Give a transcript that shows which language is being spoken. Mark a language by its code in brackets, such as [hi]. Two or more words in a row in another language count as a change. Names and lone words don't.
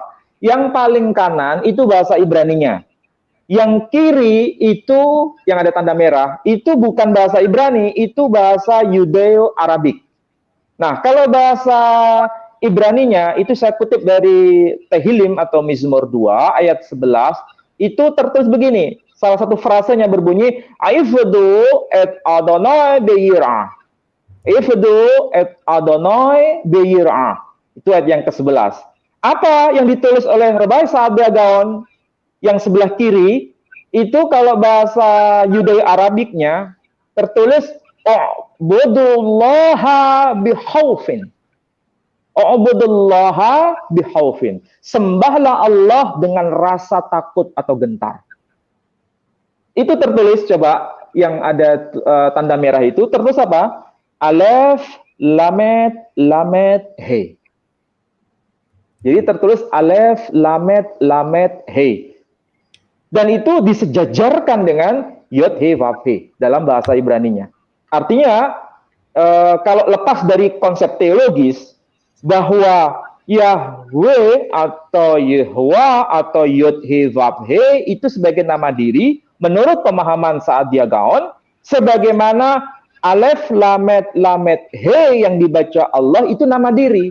[id] Yang paling kanan itu bahasa Ibraninya. Yang kiri itu yang ada tanda merah, itu bukan bahasa Ibrani, itu bahasa Yudeo-Arabik. Nah, kalau bahasa Ibraninya itu saya kutip dari Tehillim atau Mizmor 2 ayat 11, itu tertulis begini. Salah satu frasenya berbunyi [he] עבדו את יהוה ביראה. עבדו את יהוה ביראה. [id] Itu ayat yang ke-11. Apa yang ditulis oleh Rabah Saadiagan yang sebelah kiri itu kalau bahasa Yudeo-Arabiknya tertulis [ar] اعبدوا الله بخوف. اعبدوا الله بخوف. [id] Sembahlah Allah dengan rasa takut atau gentar. Itu tertulis, coba yang ada tanda merah itu tertulis apa? Alef, lamet, he. Jadi tertulis alef, lamet, he. Dan itu disejajarkan dengan yod, he, vav, he dalam bahasa Ibraninya. Artinya, kalau lepas dari konsep teologis bahwa Yahweh atau Yehwa atau Yod He Vav He itu sebagai nama diri, menurut pemahaman Saadiagan, sebagaimana Alef Lamet He yang dibaca Allah itu nama diri.